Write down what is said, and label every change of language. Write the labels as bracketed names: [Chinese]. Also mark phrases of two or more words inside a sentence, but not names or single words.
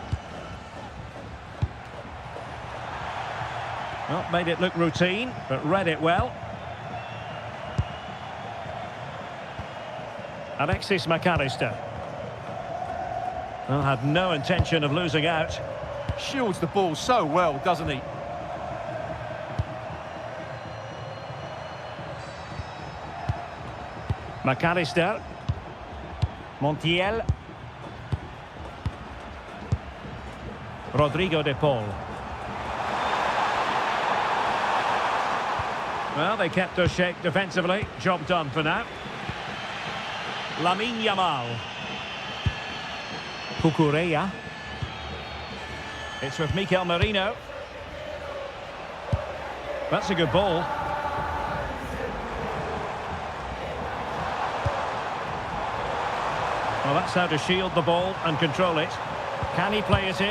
[English] Well, made it look routine, but read it well. Alexis McAllister. Well, had no intention of losing out. Shields the ball so well, doesn't he? McAllister. Montiel. Rodrigo de Paul. Well, they kept their shape defensively. Job done for now. Lamine Yamal. Cucurella. It's with Mikel Merino. That's a good ball. Well, that's how to shield the ball and control it. Can he play it in?